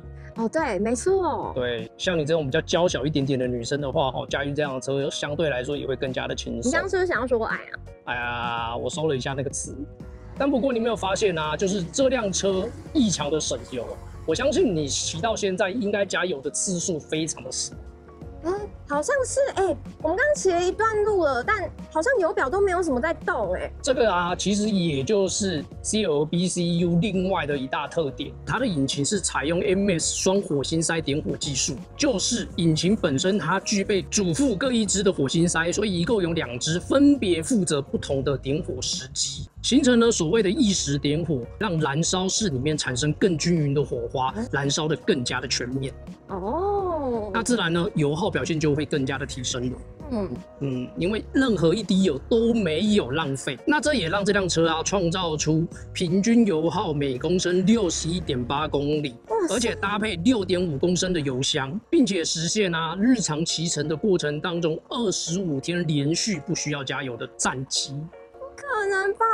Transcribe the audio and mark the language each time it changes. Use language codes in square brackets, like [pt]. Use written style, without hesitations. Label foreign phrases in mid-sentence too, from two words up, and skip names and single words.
[zh] 哦，对，沒錯。對，像你這種比較嬌小一點點的女生的話，駕馭這樣的車相對來說也會更加的輕鬆。你剛剛是不是想要說我矮啊？哎呀，我收了一下那個詞。但不過你沒有發現啊，就是這輛車異常的省油。我相信你騎到現在應該加油的次數非常的少。好像是我們剛騎了一段路了，但好像油表都沒有什麼在動這個啊，其實也就是 CLBCU 另外的一大特點，它的引擎是採用 MS 雙火星塞點火技術，就是引擎本身它具備主副各一支的火星塞，所以一共有2支分別負責不同的點火時機，形成了所謂的意時點火，讓燃燒室裡面產生更均匀的火花，燃燒的更加的全面。那自然呢，油耗表现就会更加的提升了。因為任何一滴油都沒有浪費，那這也讓這輛車啊創造出平均油耗每公升 61.8 公里，而且搭配 6.5 公升的油箱，並且實現日常騎乘的過程當中25天連續不需要加油的戰績。不可能吧？